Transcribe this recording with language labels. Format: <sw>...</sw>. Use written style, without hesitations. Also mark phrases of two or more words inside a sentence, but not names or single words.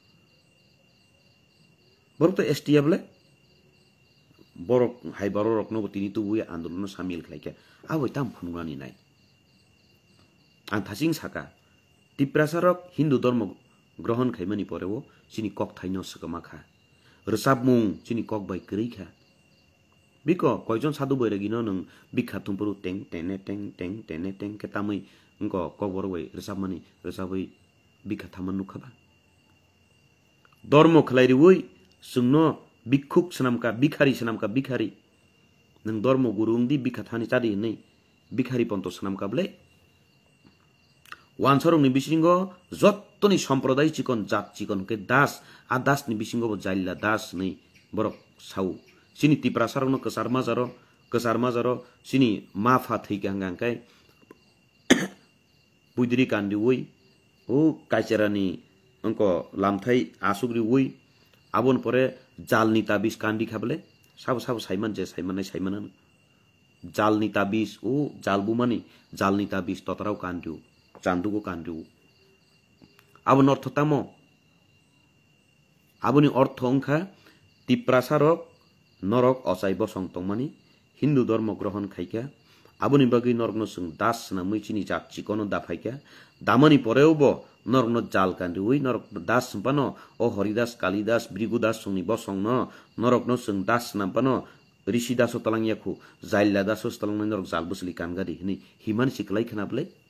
<trp>बरक तो एसटी आबले बरक हाय बरक नो तिनि तुबुय आन्दोलन सामिल खायके आवै ताम फुनगानि नाय आं थासिं साका तिप्रासारक हिन्दू धर्म ग्रहण खायमानि परेवो सिनि कक थाइनो सकमाखा रसाबमुं सिनि कक बाय करैखा बिको कयजन साधु बैरागिनो नों बिखा तुमपुरु टें टें के तामै अंको कक बरवै रसाबमानि रसाबै बिखा थामान नुखाबा धर्म खलायरिवै सुंनो बिखुक सनामका बिखारी नों धर्म गुरुंदी बिखा थानि चादि नै बिखारी पन्त सनामकाबले वानसरंनि बिसिंगो जत्तनि सम्प्रदाय चिकन जात चिकन के दास आ दासनि बिसिंगो जाइला दास नै बरक साउ सिनि तिप्रासारनो कसर माजारो सिनि माफा थैगांगांकाय बुइद्रि कान्दी वै ओ काइचेरानि अंको लामथाय आसुग्रि वै आबन परे जालनि ताबिज कान्दी खाबले साब साइमान जे साइमान जालनि ताबिज ओ जालबुमानि जालनि ताबिज ततराव कान्दिउ चान्दुको कान्दिउ आबन अर्थ तामो आबनि अर्थ अंखा तिप्रासारक नरक असाय बसं तंमानि हिन्दू धर्म ग्रहण खायका aboni bagi norokno sung das na mui chini jat chikono da phaika damani poreo bo norokno jal kan ui norok das pano o horidas kalidas brigudas sungni bosongno norokno sung das na pano rishi daso talang yakhu zailla daso talang norok jal busli kan gadi ni himan siklai khanable</trp>